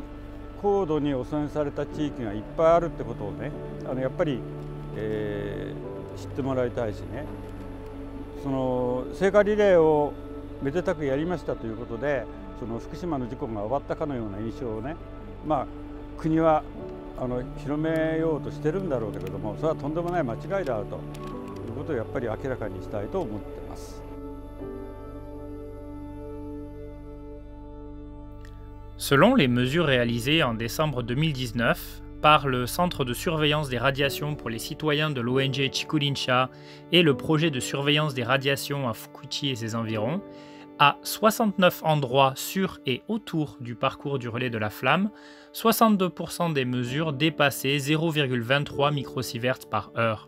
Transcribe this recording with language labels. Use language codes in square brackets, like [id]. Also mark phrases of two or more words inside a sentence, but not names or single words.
[ja] 高度に汚染された地域がいっぱいあるってことをね、やっぱり、知ってもらいたいしね、その聖火リレーをめでたくやりましたということで、その福島の事故が終わったかのような印象をね、国は広めようとしてるんだろうけれども、それはとんでもない間違いであるということをやっぱり明らかにしたいと思ってます。 [fr] Selon les mesures réalisées en décembre 2019, par le Centre de surveillance des radiations pour les citoyens de l'ONG Chikurin-sha et le projet de surveillance des radiations à Fukuchi et ses environs, à 69 endroits sur et autour du parcours du relais de la flamme, 62% des mesures dépassaient 0,23 microsieverts par heure.